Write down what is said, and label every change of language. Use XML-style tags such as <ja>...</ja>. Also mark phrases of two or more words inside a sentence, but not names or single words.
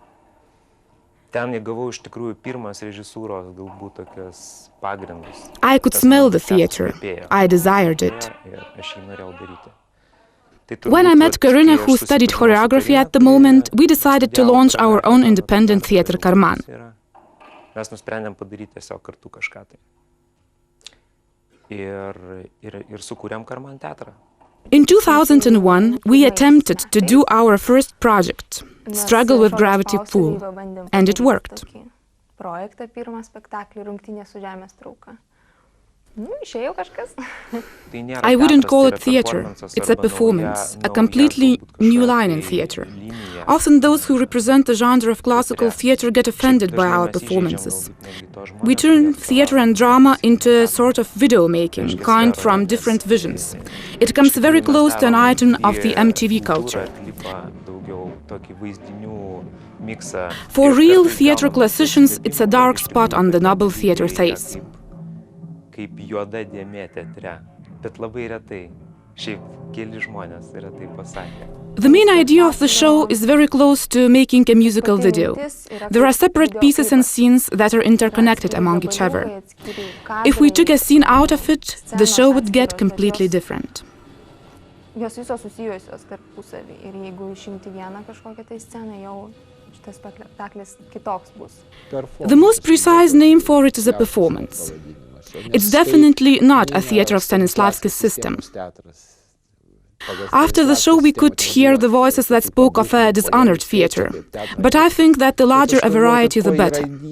<en>I could smell the theatre. I desired it. When I met Karina, who studied choreography at the moment, we decided to launch our own independent theatre KARMAN.</en> <lt>Mes nusprendėm padaryti tiesiog kartu kažką tai. Ir sukūrėm KARMAN teatrą.</lt> <en>In 2001, we attempted to do our first project, Struggle with Gravity Pool, and it worked.</en> <lt>Projektą, pirmą spektaklį, rungtynė su žemės trauka. Išėjo kažkas.</lt> <en>I wouldn't call it theatre. It's a performance, a completely new line in theatre. Often those who represent the genre of classical theatre get offended by our performances. We turn theatre and drama into a sort of video making, kind from different visions. It comes very close to an item of the MTV culture. For real theatre classicians, it's a dark spot on the noble theatre face.</en> <lt>Kaip juoda dėmė teatre, bet labai retai. Šiaip keli žmonės retai pasakė.</lt> <en>The main idea of the show is very close to making a musical video. There are separate pieces and scenes that are interconnected among each other. If we took a scene out of it, the show would get completely different.</en> <lt>Jos visos susijusios tarpusavy ir jeigu išimti vieną kažkokią tai sceną, jau šitas spektaklis kitoks bus.</lt> <en>The most precise name for it is a performance. It's definitely not a theatre of Stanislavski's system. After the show we could hear the voices that spoke of a dishonored theatre, but I think that the larger a variety the better.</en>